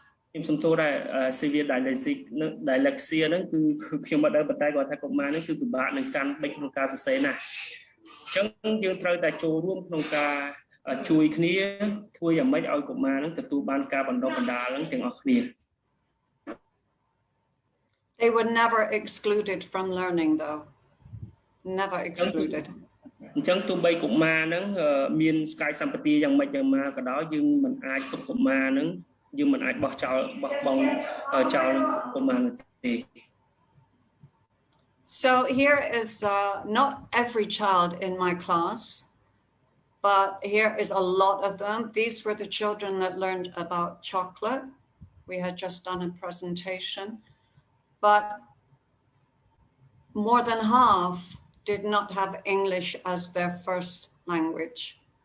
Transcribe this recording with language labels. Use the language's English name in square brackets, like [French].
[Khmer] ខ្ញុំសំទោសដែរ [English] severe dyslexia [Khmer] ហ្នឹងគឺខ្ញុំមិនដឹងប៉ុន្តែគាត់ថាកុមារហ្នឹងគឺពិបាកនឹងកាន់បិចក្នុងការសរសេរណាស់អញ្ចឹងយើងត្រូវតែចូលរួមក្នុងការជួយគ្នាធ្វើយ៉ាងម៉េចឲ្យកុមារហ្នឹងទទួលបានការបណ្ដុះបណ្ដាលហ្នឹងទាំងអស់គ្នា [English] They were never excluded from learning though. Never excluded. [Khmer] អញ្ចឹងទោះបីកុមារហ្នឹងមានស្កាយសម្បទាយ៉ាងម៉េចយ៉ាងណាក៏ដោយយើងមិនអាចទុកកុមារហ្នឹងយើងមិនអាចបោះចោលបោះបង់ចោលកុមារទេ [English] So here is not every child in my class, but here is a lot of them. These were the children that learned about chocolate. We had just done a presentation, but more than half did not have English as their first language.